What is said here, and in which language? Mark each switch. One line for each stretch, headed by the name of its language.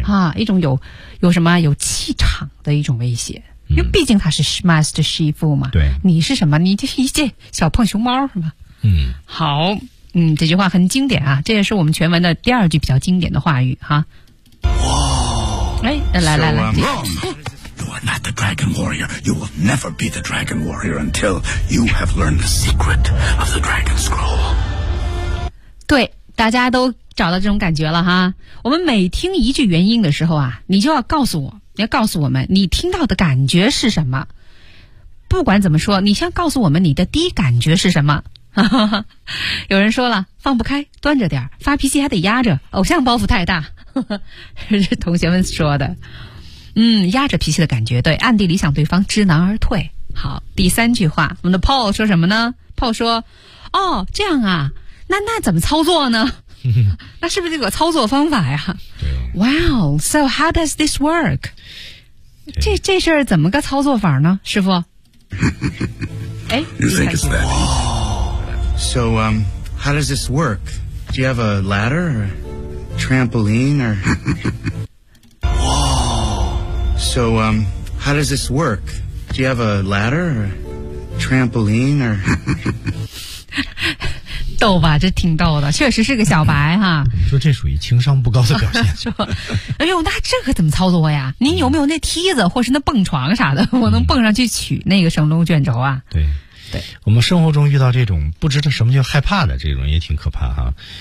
Chinese: 啊，一种有什么有气场的一种威胁因为毕竟他是 Master 师傅嘛，对，你是什么？你这是一介小胖熊猫是吗？嗯，好，嗯，这句话很经典啊，这也是我们全文的第二句比较经典的话语哈。哇！哎，来，
English: So I'm wrong. You are not the dragon warrior. You will never be the dragon warrior until you have learned the secret of the dragon scroll.
Chinese: 对，大家都找到这种感觉了哈。我们每听一句原因的时候啊，你就要告诉我。你要告诉我们你听到的感觉是什么不管怎么说你先告诉我们你的第一感觉是什么有人说了放不开端着点发脾气还得压着偶像包袱太大是同学们说的嗯，压着脾气的感觉对暗地里想对方知难而退好第三句话我们的 Paul 说什么呢 Paul 说哦这样啊那怎么操作呢那是不是这个操作方法呀
English: Wow, so how does this work?
Chinese: 这事儿怎么个操作法呢师傅
English: You think it's that easy? So how does this work? Do you have a ladder or a trampoline or... So how does this work? Do you have a ladder or a trampoline or...
Chinese: 逗吧，这挺逗的，确实是个小白哈。你说这属于情商不高的表现。说，哎呦，那这可怎么操作呀？您有没有那梯子或是那蹦床啥的？我能蹦上去取那个神龙卷轴啊？对，对，我们生活中遇到这种不知道什么叫害怕的这种，也挺可怕哈。